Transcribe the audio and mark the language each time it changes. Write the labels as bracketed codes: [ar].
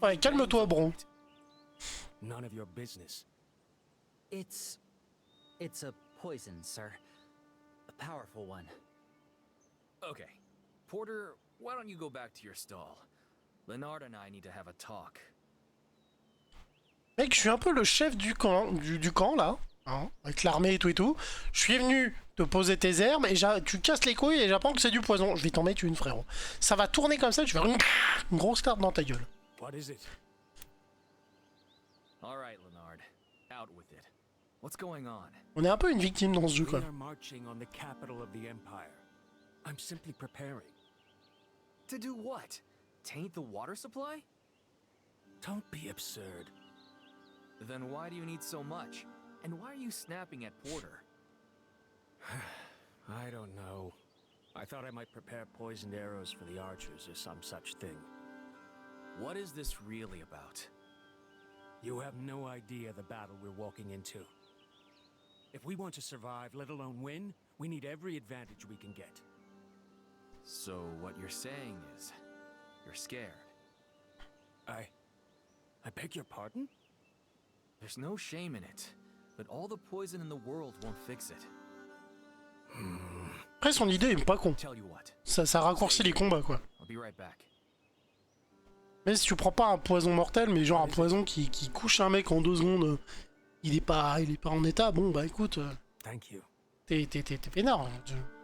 [fr] Ouais, calme-toi, bro. [en] None of your business. It's a poison, sir. A powerful one. Okay. Porter, why don't you go back to your stall? Leonard and I need to have a talk. [fr] Mec, je suis un peu le chef du camp, du camp là, hein, avec l'armée et tout. Je suis venu te poser tes herbes et tu casses les couilles et j'apprends que c'est du poison. Je vais t'en mettre une, frérot. Ça va tourner comme ça, tu vas faire une grosse carte dans ta gueule. [en] What is it? All right, Leonard. Out with it. What's going on? [fr] On est un peu une victime dans ce jeu, [en] We [fr] quoi. [en] are marching on the capital of the Empire. I'm simply preparing. To do what? Taint the water supply? Don't be absurd. Then why do you need so much? And why are you snapping at Porter? I don't know. I thought I might prepare poisoned arrows for the archers or some such thing. What is this really about? You have no idea the battle we're walking into. If we want to survive, let alone win, we need every advantage we can get. So what you're saying is, you're scared. I beg your pardon? There's no shame in it, but all the poison in the world won't fix it. [fr] Après, son idée est pas con. [en] Tell you what, [fr] Ça raccourcit les combats, quoi. [en] I'll be right back. [fr] Mais si tu prends pas un poison mortel, mais genre un poison qui couche un mec en 2 secondes, il est pas en état, bon bah écoute, [en] Thank you. [fr] t'es peinard. Hein.